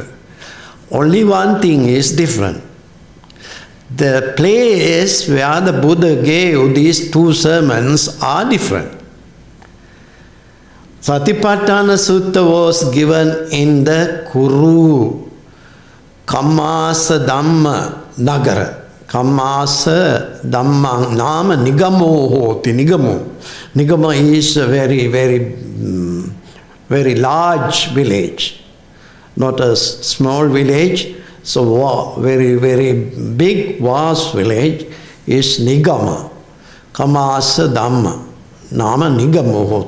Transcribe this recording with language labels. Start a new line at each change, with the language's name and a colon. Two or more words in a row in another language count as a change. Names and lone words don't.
English: Only one thing is different. The place where the Buddha gave these two sermons are different. Satipatthana Sutta was given in the Kuru Kammasa Dhamma Nagara.
Pali: Kammasa Dhamma Nama Nigamo Hoti.
English: Nigamo is a very large village, not a small village. So very big, vast village is Nigama.
Pali: Kammasa Dhamma Nama Nigamo Hoti.